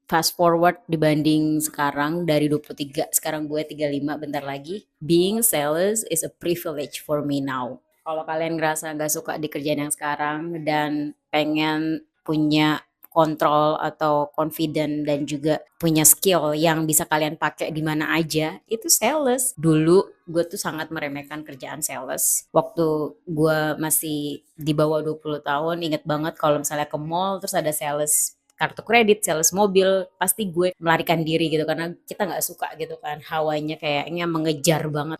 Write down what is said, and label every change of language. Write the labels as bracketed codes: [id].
[id] Fast forward dibanding sekarang dari 23, sekarang gue 35 bentar lagi. [en] Being sales is a privilege for me now. [id] Kalau kalian ngerasa nggak suka di kerjaan yang sekarang dan pengen punya kontrol atau confident dan juga punya skill yang bisa kalian pakai di mana aja, itu sales. Dulu gue tuh sangat meremehkan kerjaan sales. Waktu gue masih di bawah 20 tahun, inget banget kalau misalnya ke mall terus ada sales kartu kredit, sales mobil, pasti gue melarikan diri gitu karena kita nggak suka gitu kan, hawanya kayaknya mengejar banget.